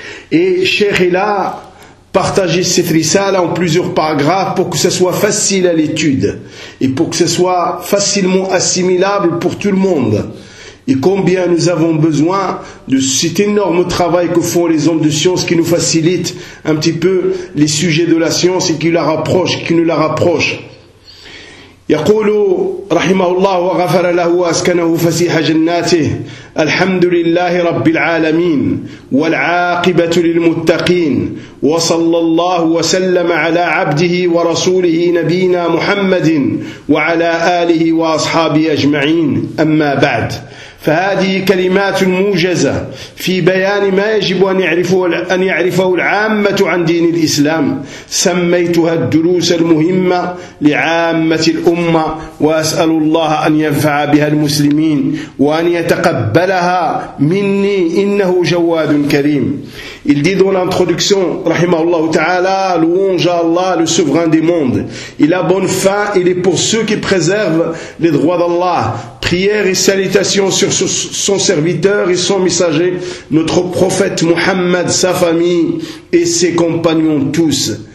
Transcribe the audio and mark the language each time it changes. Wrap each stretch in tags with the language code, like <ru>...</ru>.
<fr>Et Cheikh il a partagé cette risale en plusieurs paragraphes pour que ce soit facile à l'étude, et pour que ce soit facilement assimilable pour tout le monde. Et combien nous avons besoin de cet énorme travail que font les hommes de science, qui nous facilitent un petit peu les sujets de la science et qui nous la rapprochent.</fr> <ar>يقول رحمه الله وغفر له واسكنه فسيح جناته الحمد لله رب العالمين والعاقبة للمتقين وصلى الله وسلم على عبده ورسوله نبينا محمد وعلى آله وأصحابه أجمعين. أما بعد، فهذه كلمات موجزة في بيان ما يجب أن يعرفه العامة عن دين الإسلام، سميتها الدروس المهمة لعامة الأمة، وأسأل الله أن ينفع بها المسلمين وأن يتقبلها مني إنه جواد كريم.</ar> <fr>Il dit dans l'introduction, rahimahullah ta'ala, louange à Allah, le souverain des mondes. Il a bonne fin, il est pour ceux qui préservent les droits d'Allah. Prière et salutations sur son serviteur et son messager, notre prophète Muhammad, sa famille et ses compagnons tous.</fr>